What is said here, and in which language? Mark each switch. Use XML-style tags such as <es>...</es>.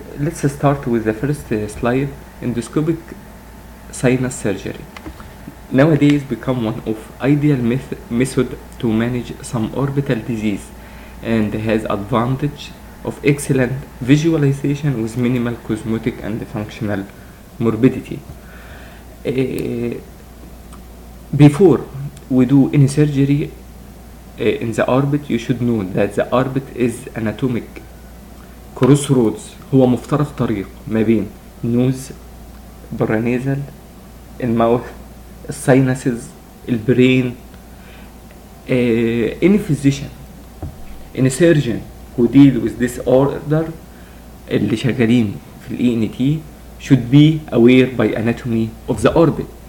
<en>Let's start with the first slide. Endoscopic sinus surgery nowadays become one of ideal method to manage some orbital disease, and has advantage of excellent visualization with minimal cosmetic and functional morbidity. Before we do any surgery in the orbit, you should know that the orbit is anatomic crossroads.</en> <ar>هو مفترق طريق ما بين nose, paranasal, المouth, الساينسز, البرين.</ar> <en>Any physician, any surgeon who deal with this order</en> <ar>اللي شغالين في ال</ar> <en>ENT should be aware by anatomy of the orbit.</en>